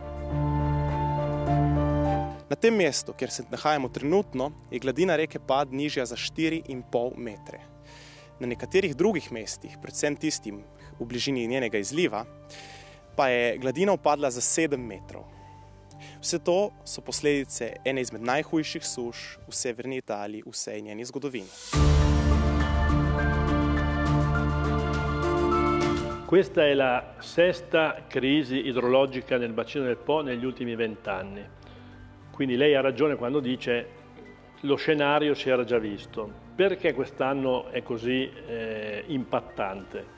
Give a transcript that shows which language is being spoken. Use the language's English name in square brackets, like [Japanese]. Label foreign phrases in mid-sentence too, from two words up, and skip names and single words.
[Slovenian] Na tem mestu, kjer se nahajamo trenutno, je gladina reke Pad nižja za 4,5 metre. Na nekaterih drugih mestih, predvsem tistim v bližini njenega izliva, pa je gladina upadla za 7 metrov. Vse to so posledice ene izmed najhujših suš v severni Italiji v vsej njeni zgodovini. [Italian] Questa è la sesta crisi idrologica nel bacino del Po negli ultimi 20 anni. Quindi lei ha ragione quando dice lo scenario si era già visto. Perché quest'anno è così impattante?